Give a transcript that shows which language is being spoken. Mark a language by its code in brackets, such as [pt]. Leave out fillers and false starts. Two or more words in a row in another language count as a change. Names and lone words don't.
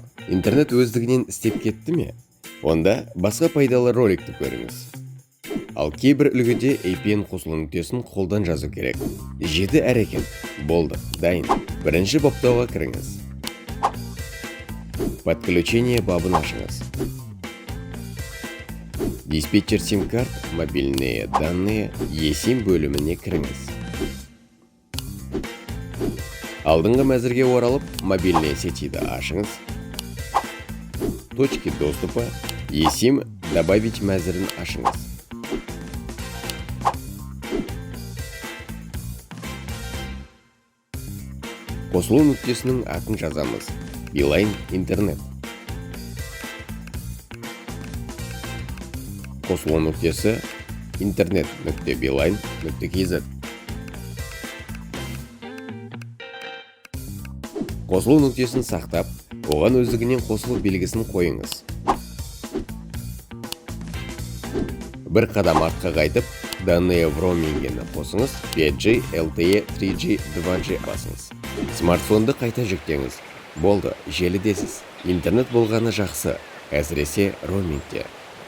[kk] Интернет өздігінен істеп кетті ме? Онда басқа пайдалы роликті көріңіз. Ал кейбір үлгіде VPN қосылу нүктесін қолдан жазу керек. 7 әрекет. Болды, дайын. Бірінші баптауға кіріңіз. Подключение бабын ашыңыз. [ru] Диспетчер сим-карт, мобильные данные, eSIM [kk] бөліміне кіріңіз. Алдыңғы мәзірге оралып, [ru] мобильные сетиді [kk] ашыңыз. [ru] Точки доступа, eSIM добавить [kk] мәзірін ашыңыз. Қосылу нүктесінің атын жазамыз. Билайн интернет. Қосылу нүктесі internet.beeline.kz. Қосылу нүктесін сақтап, оған өздігінен қосылу белгісін қойыңыз. Бір қадам артқа қайтып, [ru] данные в роумингені [kk] қосыңыз, 5G, LTE, 3G, 2G басыңыз. Смартфонды қайта жүктеңіз. Болды, желідесіз. Интернет болғаны жақсы, әсіресе роумингте.